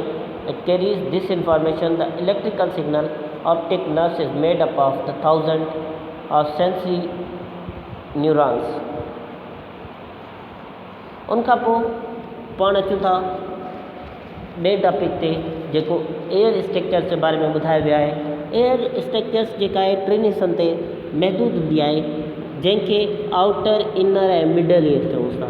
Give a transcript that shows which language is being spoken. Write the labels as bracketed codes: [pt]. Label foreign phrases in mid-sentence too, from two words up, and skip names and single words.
[en] It carries this information. The electrical signal optic nerves is made up of the thousands of sensory neurons. [sd] उनखां पोइ पाण अचूं था ॿिए टॉपिक ते जेको [en] ear structures [sd] जे बारे में ॿुधायो वियो आहे. [en] ear structures [sd] जेका आहे टिनि हिसनि ते महदूद हूंदी आहे जंहिंखे [en] outer inner [sd] ऐं [en] middle ear [sd] चऊं था.